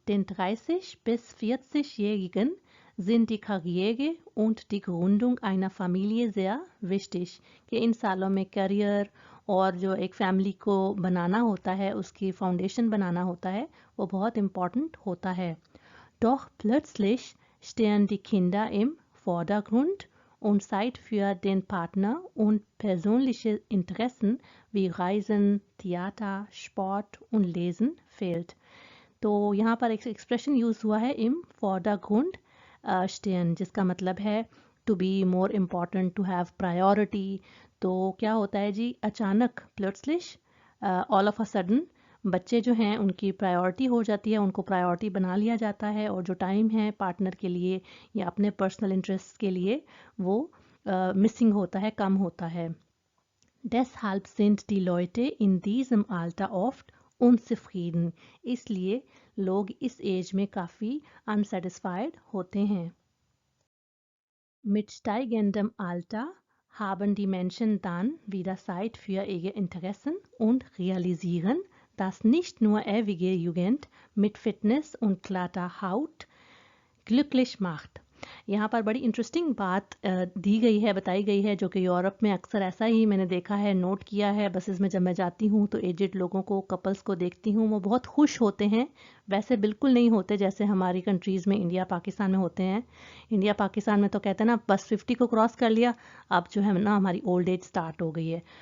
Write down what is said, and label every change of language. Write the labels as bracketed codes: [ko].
[de] Den 30 bis 40-Jährigen sind die Karriere und die Gründung einer Familie sehr wichtig। [hi] कि इन सालों में career और जो एक फैमिली को बनाना होता है, उसकी फाउंडेशन बनाना होता है, वो बहुत इम्पॉर्टेंट होता है। [de] Doch plötzlich stehen die Kinder im Vordergrund und Zeit für den Partner und persönliche Interessen wie Reisen, Theater, Sport und Lesen fehlt। [hi] तो यहाँ पर एक एक्सप्रेशन यूज़ हुआ है [de] im Vordergrund stehen, [hi] जिसका मतलब है to be more important, to have priority. तो क्या होता है जी, अचानक प्लट्सलिश, ऑल ऑफ अ सडन बच्चे जो हैं उनकी प्रायोरिटी हो जाती है, उनको प्रायोरिटी बना लिया जाता है, और जो टाइम है पार्टनर के लिए या अपने पर्सनल इंटरेस्ट के लिए वो मिसिंग होता है, कम होता है। [de] Deshalb sind die Leute in diesem Alter oft unzufrieden। [hi] इसलिए लोग इस एज में काफ़ी अनसेटिस्फाइड होते हैं। [de] Mit steigendem Alter haben die Menschen dann wieder Zeit für ihre Interessen und realisieren, dass nicht nur ewige Jugend mit Fitness und glatter Haut glücklich macht। [hi] यहाँ पर बड़ी इंटरेस्टिंग बात दी गई है, बताई गई है, जो कि यूरोप में अक्सर ऐसा ही मैंने देखा है, नोट किया है। बसेस में जब मैं जाती हूँ तो एजेड लोगों को, कपल्स को देखती हूँ, वो बहुत खुश होते हैं। वैसे बिल्कुल नहीं होते जैसे हमारी कंट्रीज़ में, इंडिया पाकिस्तान में होते हैं। इंडिया पाकिस्तान में तो कहते हैं ना, बस 50 को क्रॉस कर लिया, अब जो है ना हमारी ओल्ड एज स्टार्ट हो गई है।